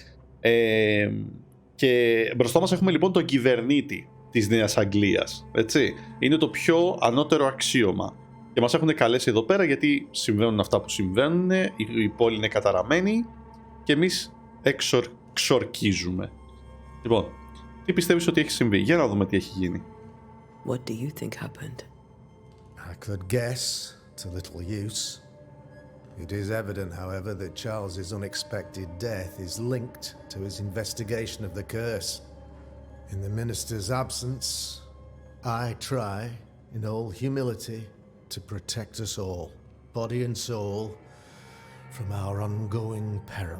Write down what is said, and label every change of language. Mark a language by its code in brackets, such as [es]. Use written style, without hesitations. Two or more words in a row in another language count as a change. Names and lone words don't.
[el] Και μπροστά μας έχουμε λοιπόν τον κυβερνήτη της Νέας Αγγλίας, έτσι. Είναι το πιο ανώτερο αξίωμα. Και μας έχουν καλέσει εδώ πέρα γιατί συμβαίνουν αυτά που συμβαίνουν, η πόλη είναι καταραμένη και εμείς εξορκίζουμε. Λοιπόν, τι πιστεύεις ότι έχει συμβεί? Για να δούμε τι έχει γίνει. [en] What do you think happened? I could guess, to little use. It is evident, however, that Charles's unexpected death is linked to his investigation of the curse. In the minister's absence, I try, in all humility, to protect us all, body and soul, from our ongoing peril.